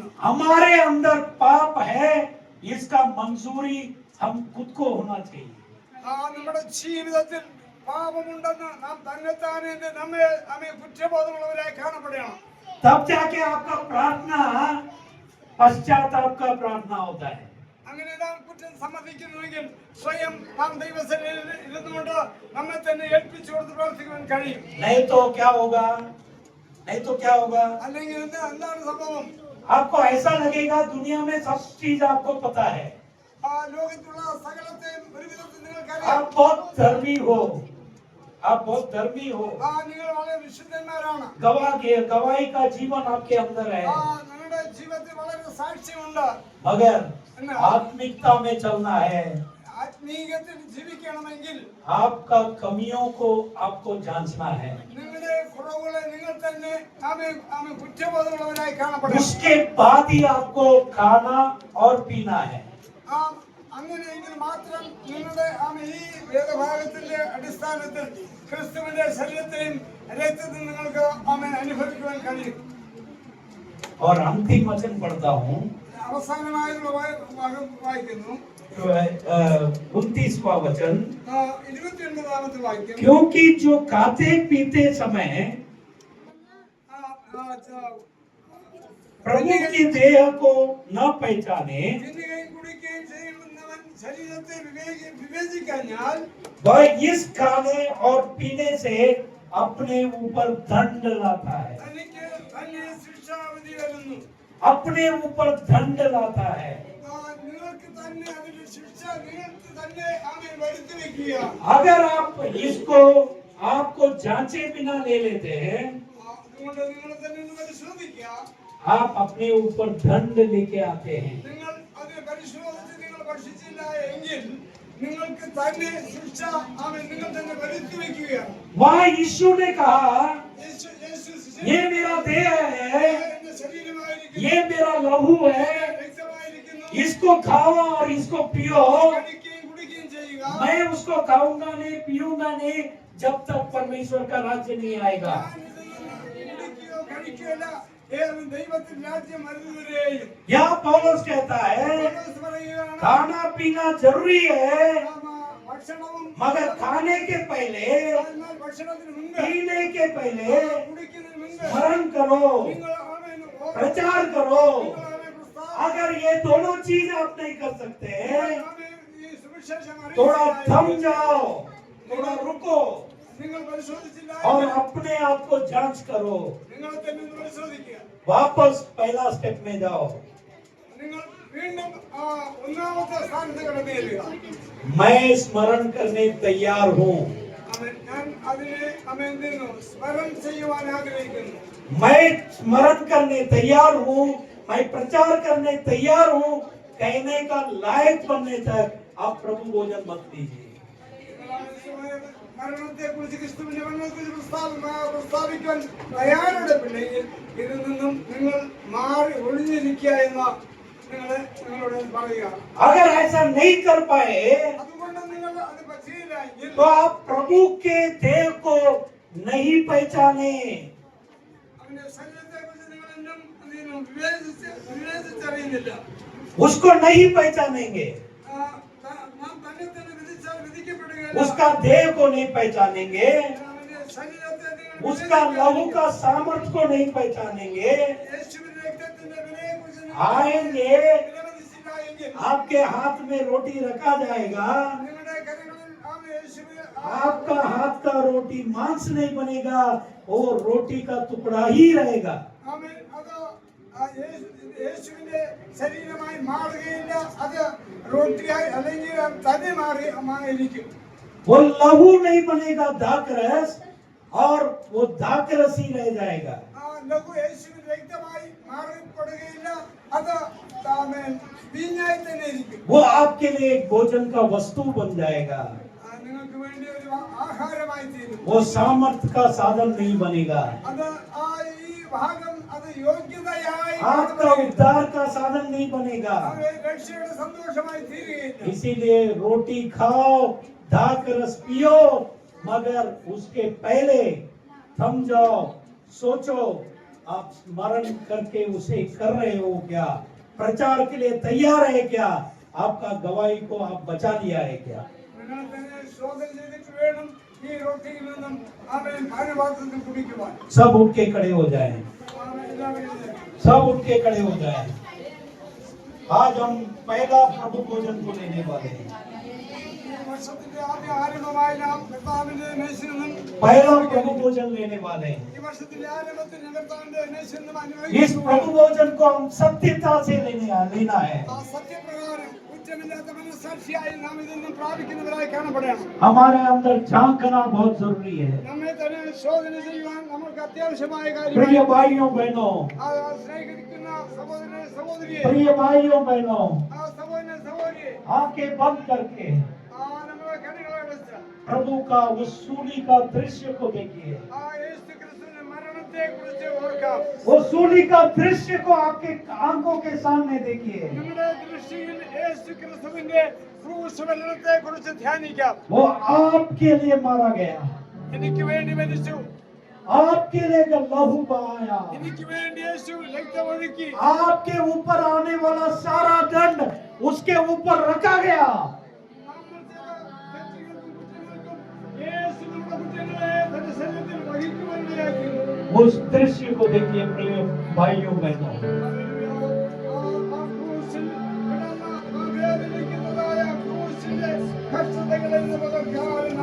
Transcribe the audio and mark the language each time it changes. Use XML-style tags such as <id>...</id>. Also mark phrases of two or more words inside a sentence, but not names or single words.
<hi>हमारे अंदर पाप है, इसका मंजूरी हम खुद को होना चाहिए।</hi> <ml>നമ്മുടെ ജീവിതത്തിൽ പാപമുണ്ടെന്ന് നാം തന്നെത്താനെ നമ്മെ കുറ്റബോധമുള്ളവരായി കാണപ്പെടണം.</ml> <hi>तब जाके आपका प्रार्थना पश्चाताप का प्रार्थना होता है।</hi> <ml>അങ്ങനെ നാം കുറ്റം സമ്മതിക്കുന്നുവെങ്കിൽ സ്വയം നാം ദൈവസന്നിധിയിൽ ഇരുന്നുകൊണ്ട് നമ്മെ തന്നെ ഏൽപ്പിച്ചു കൊടുത്ത് പ്രവർത്തിക്കുവാൻ കഴിയും.</ml> <hi>नहीं तो क्या होगा? नहीं तो क्या होगा?</hi> <ml>അല്ലെങ്കിൽ എന്താണ് സംഭവം?</ml> <hi>आपको ऐसा लगेगा दुनिया में सब चीज आपको पता है,</hi> <ml>ആ ലോകത്തുള്ള സകലത്തെയും ഒരു വിധത്തിൽ നിങ്ങൾക്കറിയാം.</ml> <hi>आप बहुत धर्मी हो, आप बहुत धर्मी हो,</hi> <ml>നിങ്ങൾ വളരെ വിശുദ്ധന്മാരാണ്.</ml> <hi>गवाही का जीवन आपके अंदर है,</hi> <ml>നിങ്ങളുടെ ജീവിതത്തിൽ വളരെ സാക്ഷ്യമുണ്ട്.</ml> <hi>मगर आत्मिकता में चलना है,</hi> <ml>ആത്മീയത്തിൽ ജീവിക്കണമെങ്കിൽ</ml> <hi>आपका कमियों को आपको जांचना है,</hi> <ml>നിങ്ങളുടെ കുറവുകളെ നിങ്ങൾ തന്നെ കുറ്റബോധമുള്ളവരായി കാണപ്പെടണം.</ml> <hi>उसके बाद ही आपको खाना और पीना है.</hi> <ml>അങ്ങനെയെങ്കിൽ മാത്രം നിങ്ങളുടെ ഈ വേദഭാഗത്തിന്റെ അടിസ്ഥാനത്തിൽ ക്രിസ്തുവിന്റെ ശരീരത്തെയും രക്തത്തെയും നിങ്ങൾക്ക് അനുഭവിക്കുവാൻ കഴിയും.</ml> <hi>और अंतिम वचन पढ़ता हूँ,</hi> <ml>അവസാനമായുള്ള ഭാഗം വായിക്കുന്നു.</ml> <hi>29वां वचन,</hi> <ml>29ാമത്തെ വാക്യം.</ml> <hi>क्योंकि जो खाते पीते समय प्रभु की देह को न पहचाने,</hi> <ml>തിന്നുകയും കുടിക്കുകയും ചെയ്യുന്നവൻ ശരീരത്തെ വിവേചിക്കാഞ്ഞാൽ</ml> <hi>वह इस खाने और पीने से अपने ऊपर दंड लाता है,</hi> <ml>തനിക്ക് തന്നെ ശിക്ഷാവിധി വരുന്നു.</ml> <hi>अपने ऊपर दंड लाता है.</hi> <ml>നിങ്ങൾക്ക് തന്നെ അതിന്റെ ശിക്ഷ നിങ്ങൾക്ക് തന്നെ വരുത്തി വെക്കുക.</ml> <hi>अगर आप इसको आपको जांचे बिना ले लेते हैं,</hi> <ml>അതുകൊണ്ട് നിങ്ങൾ തന്നെ ഒന്ന് പരിശോധിക്കുക.</ml> <hi>आप अपने ऊपर दंड लेके आते हैं.</hi> <ml>നിങ്ങൾ അത് പരിശോധിച്ച് നിങ്ങൾ ഭക്ഷിച്ചില്ല എങ്കിൽ നിങ്ങൾക്ക് തന്നെ ശിക്ഷ നിങ്ങൾ തന്നെ വരുത്തി വെക്കുക.</ml> <hi>वहाँ यीशु ने कहा,</hi> <ml>യേശു</ml> <hi>ये मेरा देह है,</hi> <ml>എന്റെ ശരീരമായിരിക്കുന്നു,</ml> <hi>ये मेरा लहू है,</hi> <ml>രക്തമായിരിക്കുന്നു.</ml> <hi>इसको खाओ और इसको पियो.</hi> <ml>കഴിക്കുകയും കുടിക്കുകയും ചെയ്യുക.</ml> <hi>मैं उसको खाऊंगा नहीं, पीऊंगा नहीं, जब तक परमेश्वर का राज्य नहीं आएगा.</hi> <ml>കുടിക്കുകയോ കഴിക്കുകയല്ല, ദൈവത്തിന്റെ രാജ്യം വരുന്നവരെയും.</ml> <hi>यहाँ पौलुस कहता है,</hi> <ml>പൗലോസ് പറയുകയാണ്,</ml> <hi>खाना पीना जरूरी है,</hi> <ml>ഭക്ഷണവും</ml> <hi>मगर खाने के पहले,</hi> <ml>എന്നാൽ ഭക്ഷണത്തിന് മുൻപ്</ml> <hi>पीने के पहले</hi> <ml>കുടിക്കുന്നതിന് മുൻപ്</ml> <hi>स्मरण करो,</hi> <ml>നിങ്ങൾ</ml> <hi>प्रचार करो.</hi> <ml>പ്രസ്താവന</ml> <hi>अगर ये दोनों चीज आप नहीं कर सकते,</hi> <ml>ഈ സുവിശേഷം</ml> <hi>थोड़ा थम</hi> <ml>അറിയിച്ചില്ല.</ml> <hi>जाओ, थोड़ा रुको</hi> <ml>നിങ്ങൾ പരിശോധിച്ചില്ല</ml> <hi>और अपने आप को जांच करो.</hi> <ml>നിങ്ങളെ തന്നെ ഒന്ന് പരിശോധിക്കുക.</ml> <hi>वापस पहला स्टेप में जाओ.</hi> <ml>നിങ്ങൾ വീണ്ടും ഒന്നാമത്തെ സ്ഥാനത്ത് കടന്നു ചെല്ലുക.</ml> <hi>मैं स्मरण करने तैयार हूँ,</hi> <ml>ഞാൻ അതിനെ എന്തിനു സ്മരണം ചെയ്യുവാൻ ആഗ്രഹിക്കുന്നു.</ml> <hi>मैं स्मरण करने तैयार हूँ, मैं प्रचार करने तैयार हूँ. कहने का लायक बनने तक आप प्रभु भोजन मत लीजिए.</hi> <ml>മരണത്തെ കുറിച്ച് ക്രിസ്തുവിന്റെ മരണത്തെക്കുറിച്ച് പ്രസ്താവിക്കാൻ തയ്യാറുടെ പിള്ളേർ ഇതിൽ നിന്നും നിങ്ങൾ മാറി ഒഴിഞ്ഞിരിക്കുക എന്ന നിങ്ങളോട് പറയുക.</ml> <hi>अगर ऐसा नहीं कर पाए</hi> <ml>അതുകൊണ്ട് നിങ്ങൾ അത് പറ്റിയില്ല എങ്കിൽ</ml> <hi>तो आप प्रभु के देह को नहीं पहचाने.</hi> <ml>അവന്റെ ശരീരത്തെ കുറിച്ച് നിങ്ങൾ ഇന്നും വിവേചിച്ചറിയുന്നില്ല.</ml> <hi>उसको नहीं पहचानेंगे,</hi> <ml>നാം തന്നെ തന്നെ വിധിച്ചാൽ വിധിക്കപ്പെടുകയില്ല.</ml> <hi>उसका देह को नहीं पहचानेंगे,</hi> <ml>അവന്റെ ശരീരത്തെ നിങ്ങൾ</ml> <hi>उसका लहू का सामर्थ्य को नहीं पहचानेंगे.</hi> <ml>യേശുവിന്റെ രക്തത്തിന്റെ വിലയെക്കുറിച്ച് നിങ്ങൾ</ml> <hi>आएंगे,</hi> <ml>വിലമതിച്ചില്ല എങ്കിൽ</ml> <hi>आपके हाथ में रोटी रखा जाएगा,</hi> <ml>നിങ്ങളുടെ കരങ്ങളിൽ യേശുവിനെ</ml> <hi>आपका हाथ का रोटी मांस नहीं बनेगा, वो रोटी का टुकड़ा ही रहेगा.</hi> <ml>ആമേൻ. അത് യേശുവിന്റെ ശരീരമായി മാറുകയില്ല, അത് റൊട്ടിയായി അല്ലെങ്കിൽ തന്നെ മാറിയിരിക്കും.</ml> <hi>वो लहू नहीं बनेगा दाखरस, और वो दाखरस ही रह जाएगा.</hi> <ml>ലഘു യേശുവിന്റെ രക്തമായി മാറിപ്പെടുകയില്ല, അത് വീഞ്ഞായി തന്നെ ഇരിക്കും.</ml> <hi>वो आपके लिए एक भोजन का वस्तु बन जाएगा,</hi> <ml>നിങ്ങൾക്ക് വേണ്ടി ഒരു ആഹാരമായി തീരും.</ml> <hi>वो सामर्थ्य का साधन नहीं बनेगा,</hi> <ml>അത് ഈ ഭാഗം അത് യോഗ്യതയായി</ml> <hi>आपका उद्धार का साधन नहीं बनेगा.</hi> <ml>രക്ഷയുടെ സന്തോഷമായി തീരുകയില്ല.</ml> <hi>इसीलिए रोटी खाओ, दाखरस पियो, मगर उसके पहले थम जाओ, सोचो आप स्मरण करके उसे कर रहे हो क्या, प्रचार के लिए तैयार है क्या, आपका गवाही को आप बचा लिया है क्या.</hi> <ml>നിങ്ങൾ തന്നെ ശോധന ചെയ്തിട്ട് വേണം ഈ റൊട്ടിയിൽ നിന്നും ആമേൻ പാനപാത്രത്തിൽ കുടിക്കുവാൻ.</ml> <hi>सब उठ के खड़े हो जाएं,</hi> <ml>ആമേൻ. എല്ലാവരും</ml> <hi>सब उठ के खड़े हो जाएं. आज हम पहला प्रभु भोजन को लेने वाले हैं।</hi> <ml>ഈ വർഷത്തിന്റെ ആദ്യ ആരംഭമായി നാം കർത്താവിന്റെ മേശിനും</ml> <hi>पहला प्रभु भोजन लेने वाले हैं।</hi> <ml>ഈ വർഷത്തിന്റെ ആരംഭത്തിൽ കർത്താവിന്റെ മേശിനും</ml> <hi>इस प्रभु भोजन को हम सत्यता से लेना है।</hi> <ml>ആ സത്യപ്രകാരം കുറ്റമില്ലാത്ത മനസ്സാക്ഷിയായി നാം ഇതൊന്നും പ്രാപിക്കുന്നവരായി കാണപ്പെടണം.</ml> <hi>हमारे अंदर झांकना बहुत जरूरी है।</hi> <ml>നമ്മെ തന്നെ ശോധന ചെയ്യുവാൻ നമുക്ക് അത്യാവശ്യമായ</ml> <hi>प्रिय</hi> <ml>കാര്യമാണ്.</ml> <hi>भाइयों बहनों,</hi> <ml>ആ സ്നേഹിക്കുന്ന സഹോദരനെ സഹോദരിയെ,</ml> <hi>प्रिय भाइयों बहनों,</hi> <ml>ആ സഹോദരനെ സഹോദരിയെ,</ml> <hi>आंखें बंद करके</hi> <ml>ആ നമ്മളെ കണ്ണുകളെ അടച്ച്</ml> <hi>प्रभु का उस सूली का दृश्य को देखिए।</hi> <ml>ആ യേശു ക്രിസ്തുവിന്റെ മരണത്തെ കുറിച്ച് ഓർക്കാം.</ml> <hi>वो सूली का दृश्य को आपके आंखों के सामने देखिए।</hi> <ml>നമ്മുടെ ദൃഷ്ടിയിൽ യേശു ക്രിസ്തുവിന്റെ ക്രൂശമരണത്തെ കുറിച്ച് ധ്യാനിക്കാം.</ml> <hi>वो आपके लिए मारा गया,</hi> <ml>എനിക്ക് വേണ്ടി മരിച്ചു,</ml> <hi>आपके लिए जब लहू बहाया,</hi> <ml>എനിക്ക് വേണ്ടി യേശു രക്തമൊഴുക്കി,</ml> <hi>आपके ऊपर आने वाला सारा दंड उसके ऊपर रखा गया।</hi> <ml>നമ്മൾ ചെയ്ത തെറ്റുകൾക്കും കുറ്റങ്ങൾക്കും യേശു നമ്മുടെ കുറ്റങ്ങളെ തന്റെ ശരീരത്തിൽ വഹിക്കുവാനിടയാക്കി.</ml> <hi>उस दृश्य को देखिए प्रिय भाइयों बहनों।</hi> <ml>ആ ക്രൂശിൽ കിടന്ന ആ വേദനിക്കുന്നതായ ക്രൂശിന്റെ കഷ്ടതകളിൽ നിന്ന് പകർക്കാനും</ml>